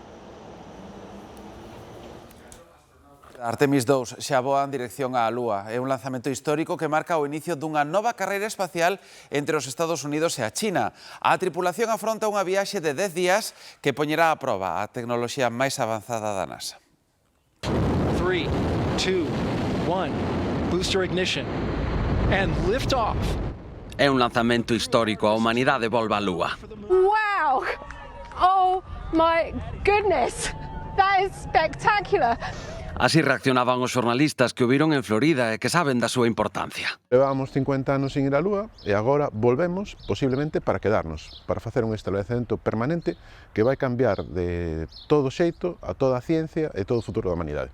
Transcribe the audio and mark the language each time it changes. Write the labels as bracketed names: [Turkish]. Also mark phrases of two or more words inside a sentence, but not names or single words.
[Galician] Artemis 2 xa voa en dirección á Lúa. É un lanzamento histórico que marca o inicio dunha nova carreira espacial entre os Estados Unidos e a China. A tripulación afronta unha viaxe de 10 días que poñerá a proba a tecnoloxía máis avanzada da NASA. 3, 2, 1, [English] booster ignition, and lift off. [Galician] É un lanzamento histórico, a humanidade volve á Lúa. [English] Wow! Oh my goodness! That is spectacular! [Galician] Así reaccionaban os xornalistas que o viron en Florida e que saben da súa importancia. Levamos 50 anos sin ir á Lúa e agora volvemos, posiblemente, para quedarnos, para facer un establecemento permanente que vai cambiar de todo xeito a toda a ciencia e todo o futuro da humanidade.